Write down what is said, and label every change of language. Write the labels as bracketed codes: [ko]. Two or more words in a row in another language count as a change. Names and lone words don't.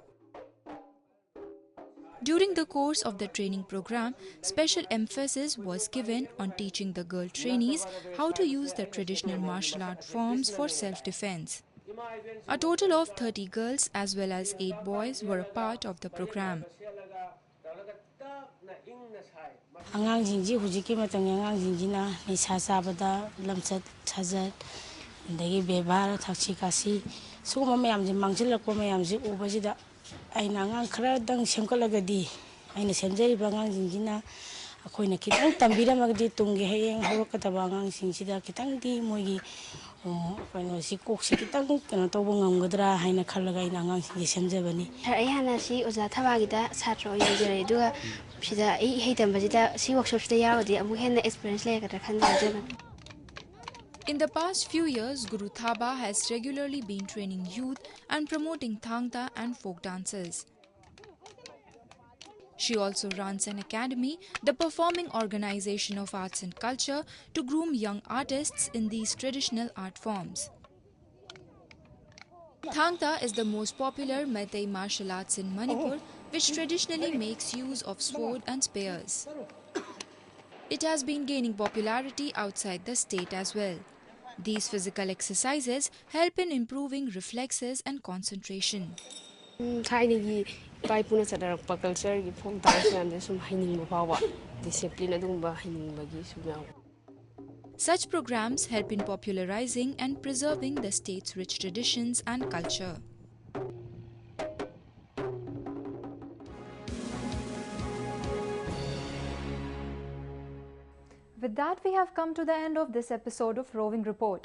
[en] During the course of the training program, special emphasis was given on teaching the girl trainees how to use the traditional martial art forms for self-defense. A total of 30 girls as well as 8 boys were a part of the program. [mni] ꯑꯉꯥꯡꯁꯤꯡꯁꯤ ꯍꯧꯖꯤꯛꯀꯤ ꯃꯇꯝꯒꯤ ꯑꯉꯥꯡꯁꯤꯡꯁꯤꯅ ꯅꯤꯁꯥ ꯆꯥꯕꯗ, ꯂꯝꯆꯠ ꯁꯥꯖꯠ, ꯑꯗꯒꯤ ꯕꯦꯕꯥꯔ, ꯊꯛꯁꯤ ꯈꯥꯁꯤ ꯁꯤꯒꯨꯝꯕ ꯃꯌꯥꯝꯁꯤ ꯃꯥꯡꯁꯤꯜꯂꯛꯄ ꯃꯌꯥꯝꯁꯤ ꯎꯕꯁꯤꯗ ꯑꯩꯅ ꯑꯉꯥꯡ ꯈꯔꯗꯪ ꯁꯦꯝꯒꯠꯂꯒꯗꯤ ꯑꯩꯅ ꯁꯦꯝꯖꯔꯤꯕ ꯑꯉꯥꯡꯁꯤꯡꯁꯤꯅ ꯑꯩꯈꯣꯏꯅ ꯈꯤꯇꯪ ꯇꯝꯕꯤꯔꯝꯃꯒꯗꯤ ꯇꯨꯡꯒꯤ ꯍꯌꯦꯡ ꯍꯧꯔꯛꯀꯗꯕ ꯑꯉꯥꯡꯁꯤꯡꯁꯤꯗ ꯈꯤꯇꯪꯗꯤ ꯃꯣꯏꯒꯤ ꯀꯩꯅꯣꯁꯤ ꯀꯣꯛꯁꯤ ꯈꯤꯇꯪ ꯀꯩꯅꯣ ꯇꯧꯕ ꯉꯝꯒꯗ꯭ꯔꯥ ꯍꯥꯏꯅ ꯈꯜꯂꯒ ꯑꯩꯅ ꯑꯉꯥꯡꯁꯤꯡꯁꯤ ꯁꯦꯝꯖꯕꯅꯤ꯫ ꯑꯩ ꯍꯥꯟꯅ ꯁꯤ ꯑꯣꯖꯥ ꯊꯕꯥꯒꯤꯗ ꯁꯥꯇ꯭ꯔ ꯑꯣꯏꯅ ꯌꯥꯎꯖꯔꯦ, ꯑꯗꯨꯒ ꯁꯤꯗ ꯑꯩ ꯏꯍꯩ ꯇꯝꯕꯁꯤꯗ ꯁꯤ ꯋꯥꯔꯛꯁꯣꯞꯁꯤꯗ ꯌꯥꯎꯔꯗꯤ ꯑꯃꯨꯛ ꯍꯦꯟꯅ ꯑꯦꯛꯁꯄꯤꯔꯤꯌꯦꯟꯁ ꯂꯩꯒꯗ꯭ꯔꯥ ꯈꯟꯅ ꯌꯥꯎꯖꯕꯅꯤ꯫ [en] In the past few years, Guru Thaba has regularly been training youth and promoting Thang-Ta and folk dances. She also runs an academy, the Performing Organization of Arts and Culture, to groom young artists in these traditional art forms. Thang-Ta is the most popular Meitei martial arts in Manipur, which traditionally makes use of sword and spears. It has been gaining popularity outside the state as well. These physical exercises help in improving reflexes and concentration. [mni] ꯊꯥꯏꯅꯒꯤ ꯏꯄꯥ ꯏꯄꯨꯅ ꯆꯠꯅꯔꯛꯄ ꯀꯜꯆꯔꯒꯤ [en] folk dance [mni] ꯃꯌꯥꯝꯗ ꯁꯨꯝ ꯍꯩꯅꯤꯡꯕ ꯐꯥꯎꯕ, ꯗꯤꯁꯤꯄ꯭ꯂꯤꯟ ꯑꯗꯨꯒꯨꯝꯕ ꯍꯩꯅꯤꯡꯕꯒꯤ ꯁꯨꯝ ꯌꯥꯎꯕ. [en] Such programs help in popularizing and preserving the state's rich traditions and culture. With that, we have come to the end of this episode of Roving Report.